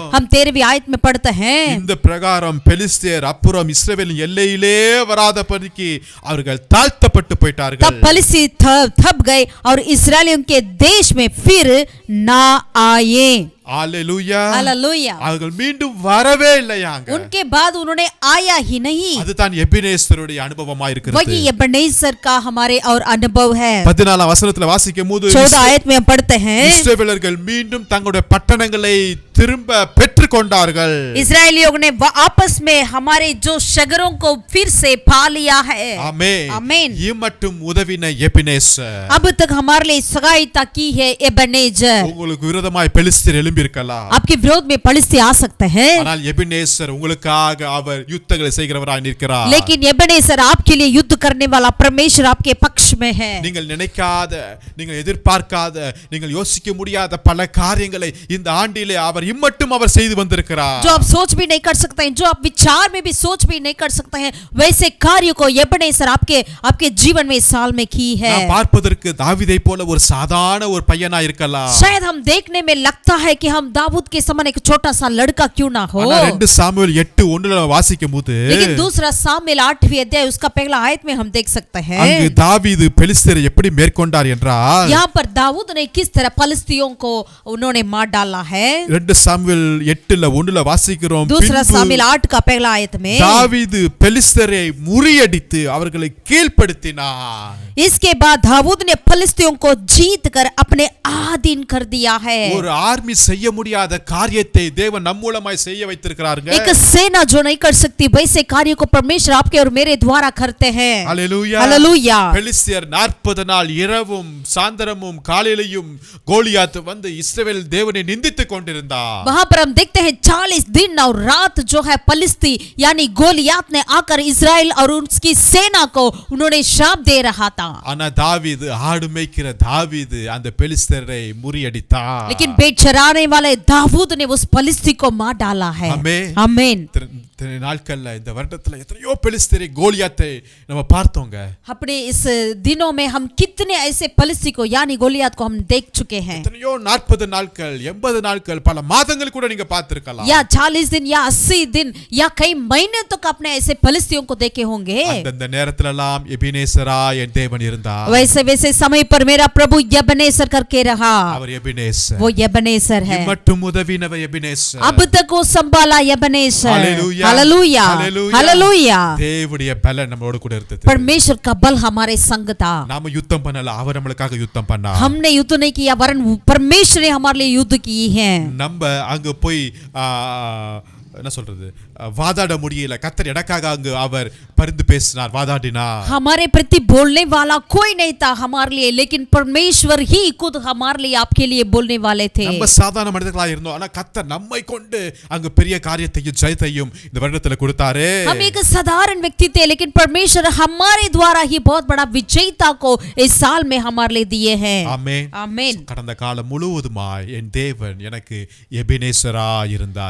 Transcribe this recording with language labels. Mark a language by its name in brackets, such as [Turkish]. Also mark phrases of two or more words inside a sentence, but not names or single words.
[Hindi] हम 13वीं आयत में पढ़ते हैं, [Tamil] இந்த பிரகாரம் பெலிஸ்தியர் அப்புறம் இஸ்ரவேலின் எல்லையிலே வராதபடிக்கு அவர்கள் தாழ்த்தப்பட்டு போயிட்டார்கள். [Hindi] तब फलिस्ती थप गए और इस्राएलियों के देश में फिर ना आए। [Tamil] அல்லேலூயா. [Hindi] हालेलुया। [Tamil] அவர்கள் மீண்டும் வரவே இல்லையாங்க. [Hindi] उनके बाद उन्होंने आया ही नहीं। [Tamil] அதுதான் எபினேசருடைய அனுபவமா இருக்கிறது. [Hindi] वही एबेनेजर का हमारे और अनुभव है। [Tamil] 14ஆம் வசனத்துல வாசிக்கும்போது [Hindi] 14 आयत में हम पढ़ते हैं, [Tamil] இஸ்ரவேலர்கள் மீண்டும் தங்களுடைய பட்டணங்களை திரும்ப பெற்றுக்கொண்டார்கள். [Hindi] इस्राएलियों ने आपस में हमारे जो शगरों को फिर से पा लिया है। [Tamil] ஆமென். [Hindi] आमीन। [Tamil] இம்மட்டும் உதவின எபினேசர். [Hindi] अब तक हमारे लिए सहायता की है एबेनेजर। [Tamil] உங்களுக்கு விரோதமாய் பெலிஸ்தியர் எழும்பி இருக்கலாம். [Hindi] आपके विरोध में फलिस्ती आ सकते हैं, [Tamil] ஆனால் எபினேசர் உங்களுக்காக அவர் யுத்தங்களை செய்கிறவராய் நிற்கிறார். [Hindi] लेकिन एबेनेजर आपके लिए युद्ध करने वाला परमेश्वर आपके पक्ष में है। [Tamil] நீங்கள் நினைக்காத, நீங்கள் எதிர்பார்க்காத, நீங்கள் யோசிக்க முடியாத பல காரியங்களை இந்த ஆண்டிலே அவர் இம்மட்டும் அவர் செய்து வந்திருக்கிறார். [Hindi] जो आप सोच भी नहीं कर सकते हैं, जो आप विचार में भी सोच भी नहीं कर सकते हैं, वैसे कार्य को एबेनेजर आपके जीवन में इस साल में की है। [Tamil] நாம் பார்ப்பதற்கு தாவீதை போல ஒரு சாதாரண ஒரு பையனா இருக்கலாம். [Hindi] शायद हम देखने में लगता है कि हम दाऊद के समान एक छोटा सा लड़का क्यों ना हो, [Tamil] ஆனா 2 சாமுவேல் 8:1 வாசிக்கும்போது [Hindi] लेकिन दूसरा सामुएल 8वीं अध्याय उसका पहला आयत में हम देख सकते हैं [Tamil] அங்கு தாவீது பெலிஸ்தரை எப்படி மேற்கொண்டார் என்றால், [Hindi] यहाँ पर दाऊद ने किस तरह पलिस्तियों को उन्होंने मार डाला है। [Tamil] 2 சாமுவேல் 8:1 வாசிக்கிறோம், [Hindi] दूसरा सामुएल 8 का पहला आयत में [Tamil] தாவீது பெலிஸ்தரை முறியடித்து அவர்களை கீழ்ப்படுத்தினார். [Hindi] इसके बाद दाऊद ने फलिस्तियों को जीत कर अपने अधीन कर दिया है। [Tamil] ஒரு ஆர்மி செய்ய முடியாத காரியத்தை தேவன் நம் மூலமாய் செய்ய வைத்திருக்கிறாருங்க. [Hindi] एक सेना जो नहीं कर सकती वैसे कार्य को परमेश्वर आपके और मेरे द्वारा करते हैं। [Tamil] ஹalleluya. [Hindi] हालेलुया। [Tamil] பெலிஸ்தியர் 40 நாள் இரவும் சாயந்தரமும் காலையிலும் கோலியாத் வந்து இஸ்ரவேல் தேவனை நிந்தித்துக் கொண்டிருந்தார். [Hindi] वहां पर हम देखते हैं 40 दिन और रात जो है पलिस्ती यानी गोलियात ने आकर इजराइल और उसकी सेना को उन्होंने श्राप दे रहा था। [Tamil] ஆனா தாவீது ஆடு மேய்க்கிற தாவீது அந்த பெலிஸ்தரை முறியடித்தார். [Hindi] लेकिन भेड़ चराने वाले दाऊद ने उस पलिस्ती को मार डाला है। [Tamil] ஆமென். [Hindi] आमीन। [Tamil] இத்தனை நாட்கள்ல இந்த வருடத்துல எத்தனையோ பெலிஸ்தரை கோலியாத்தை நம்ம பார்த்தோங்க. [Hindi] अपने इस दिनों में हम कितने ऐसे पलिस्ती को यानी गोलियात को हम देख चुके हैं। [Tamil] எத்தனையோ 40 நாட்கள் 80 நாட்கள் பல மாதங்கள் கூட நீங்க பார்த்திருக்கலாம். [Hindi] या 40 दिन या 80 दिन या कई महीने तक आपने ऐसे पलिस्तियों को देखे होंगे। [Tamil] அந்த நேரத்திலெல்லாம் எபினேசரா என் தேவன் இருந்தார். [Hindi] वैसे वैसे समय पर मेरा प्रभु यबनेसर करके रहा। [Tamil] அவர் எபினேசர். [Hindi] वो यबनेसर है। [Tamil] மட்டும் உதவினவர் எபினேசர். [Hindi] अब तक वो संभाला यबनेसर। हालेलुया। हालेलुया। हालेलुया। [Tamil] தேவனுடைய பலன் நம்மளோட கூட இருந்தது. [Hindi] परमेश्वर का बल हमारे संग था। [Tamil] நாம யுத்தம் பண்ணல, அவர் நம்மளுக்காக யுத்தம் பண்ணார். [Hindi] हमने युद्ध नहीं किया वरन परमेश्वर ने हमारे लिए युद्ध की है। [Tamil] நம்ம அங்க போய் என்ன சொல்றது வாதாட முடியல, கர்த்தர் எனக்காக அங்கு அவர் பரிந்து பேசினார், வாதாடினார். [Hindi] हमारे प्रति बोलने वाला कोई नहीं था हमारे लिए, लेकिन परमेश्वर ही खुद हमारे लिए आपके लिए बोलने वाले थे। [Tamil] நம்ம சாதாரண மனிதர்களா இருந்தோம், ஆனா கர்த்தர் நம்மை கொண்டு அங்கு பெரிய காரியத்தையும் ஜெயத்தையும் இந்த வருடத்துல கொடுத்தாரு. [Hindi] हम एक साधारण व्यक्ति थे लेकिन परमेश्वर हमारे द्वारा ही बहुत बड़ा विजयता को इस साल में हमारे लिए दिए हैं। [Tamil] ஆமென். [Hindi] आमीन। [Tamil] கடந்த காலம் முழுவதுமாய் என் தேவன் எனக்கு எபினேசரா இருந்தார்.